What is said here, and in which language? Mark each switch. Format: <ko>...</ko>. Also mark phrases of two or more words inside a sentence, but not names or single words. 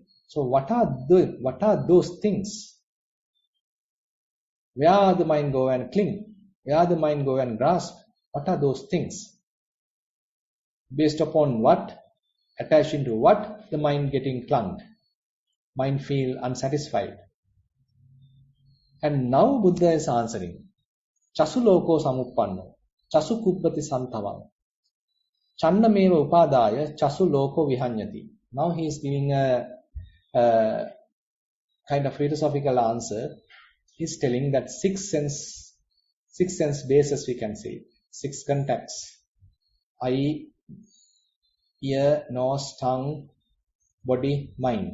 <en>So what are those things? Where the mind go and cling? Where the mind go and grasp? What are those things? Based upon what? Attaching to what? The mind getting clung. Mind feel unsatisfied. And now Buddha is answering.</en> <pi>Chasu loko samuppanno. Chasu kubbati santhavang. Channameva upadaya chasu loko vihanyati.</pi> <en>Now he is giving a kind of philosophical answer. He is telling that six sense bases, we can say, six contacts, i.e. ear, nose, tongue, body, mind.</en>